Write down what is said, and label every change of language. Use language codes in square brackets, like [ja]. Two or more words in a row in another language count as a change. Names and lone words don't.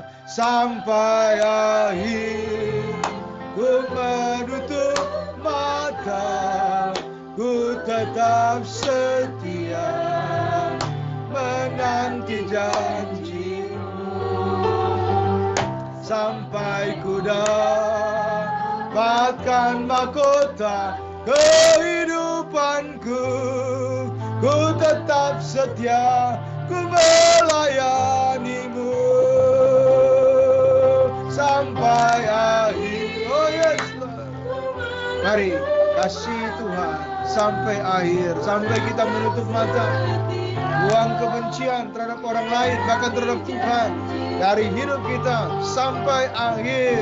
[id] Sampai akhir ku menutup mata, ku tetap setia menanti janjimu, sampai ku dapatkan mahkota kehidupanku. Ku tetap setia, ku melayanimu sampai akhir. [en] Oh yes, Lord. [id] Mari kasih Tuhan sampai akhir, sampai kita menutup mata, buang kebencian terhadap orang lain, bahkan terhadap Tuhan dari hidup kita sampai akhir.